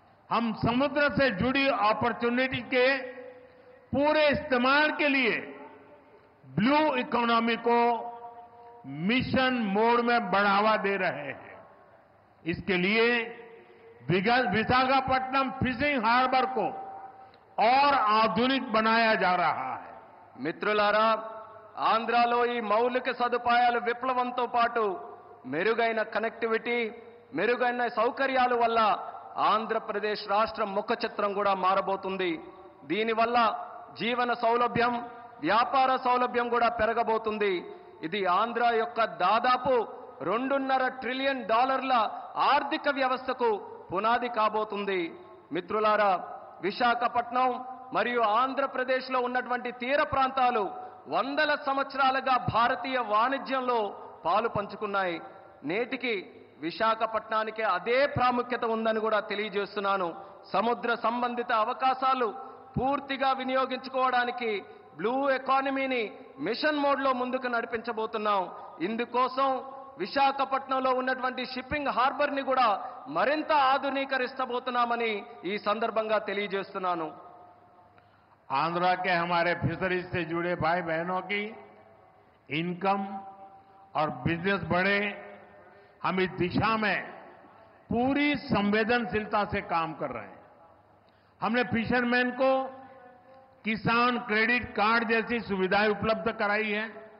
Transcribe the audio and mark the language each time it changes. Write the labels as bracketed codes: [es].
[hi] हम समुद्र से जुड़ी अपॉर्चुनिटी के पूरे इस्तेमाल के लिए ब्लू इकोनॉमी को मिशन मोड में बढ़ावा दे रहे हैं. इसके लिए विशाखापट्टनम फिशिंग हार्बर को और आधुनिक बनाया जा रहा है. [te] మిత్రులారా, ఆంధ్రాలో ఈ మౌలిక సదుపాయాలు విప్లవంతో పాటు మెరుగైన కనెక్టివిటీ, మెరుగైన సౌకర్యాల వల్ల ఆంధ్రప్రదేశ్ రాష్ట్రం ముఖ చిత్రం కూడా మారబోతుంది. దీనివల్ల జీవన సౌలభ్యం, వ్యాపార సౌలభ్యం కూడా పెరగబోతుంది. ఇది ఆంధ్ర యొక్క దాదాపు $2.5 ట్రిలియన్ ఆర్థిక వ్యవస్థకు పునాది కాబోతుంది. మిత్రులారా, విశాఖపట్నం మరియు ఆంధ్రప్రదేశ్లో ఉన్నటువంటి తీర ప్రాంతాలు వందల సంవత్సరాలుగా భారతీయ వాణిజ్యంలో పాలు పంచుకున్నాయి. నేటికి విశాఖపట్నానికి అదే ప్రాముఖ్యత ఉందని కూడా తెలియజేస్తున్నాను. సముద్ర సంబంధిత అవకాశాలు పూర్తిగా వినియోగించుకోవడానికి బ్లూ ఎకానమీని మిషన్ మోడ్లో ముందుకు నడిపించబోతున్నాం. ఇందుకోసం విశాఖపట్నంలో ఉన్నటువంటి షిప్పింగ్ హార్బర్ని కూడా మరింత ఆధునీకరిస్తబోతున్నామని ఈ సందర్భంగా తెలియజేస్తున్నాను. [hi] आंध्र के हमारे फिशरीज से जुड़े भाई बहनों की इनकम और बिजनेस बढ़े, हम इस दिशा में पूरी संवेदनशीलता से काम कर रहे हैं. हमने फिशरमैन को किसान क्रेडिट कार्ड जैसी सुविधाएं उपलब्ध कराई है.